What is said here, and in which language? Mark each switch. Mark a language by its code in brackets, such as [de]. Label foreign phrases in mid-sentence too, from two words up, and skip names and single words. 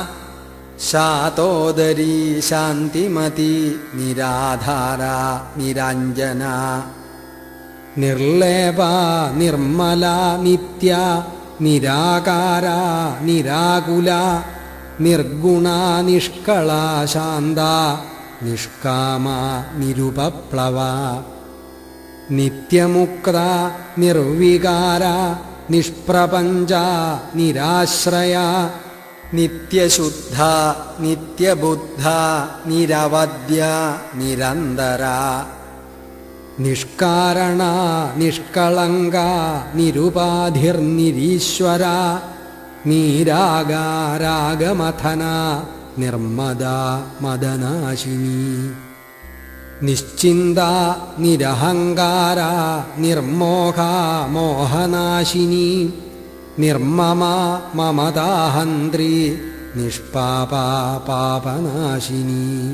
[sa] शातोदरी शान्तिमती निराधारा निराञ्जना निर्लेपा निर्मला नित्या निराकारा निराकुला निर्गुणा निष्कला शान्ता निष्कामा निरुपप्लवा नित्यमुक्ता निर्विकारा നിഷ്പ്രപഞ്ച നിരാശ്രയ നിത്യശുദ്ധ നിത്യബുദ്ധ നിരവദ്യ നിരന്തര നിഷ്കാരണ നിഷ്കളങ്ക നിരുപാധിർനിരീശ്വര നീരാഗാരാഗമഥന നിർമ്മദ മദനാശിനി നിശ്ചിന്ത നിരഹങ്കാര നിർമോഹ മോഹനാശിനി നിർമ്മമ മമതാഹന്ത്രി നിഷ്പാപ പാപനാശിനി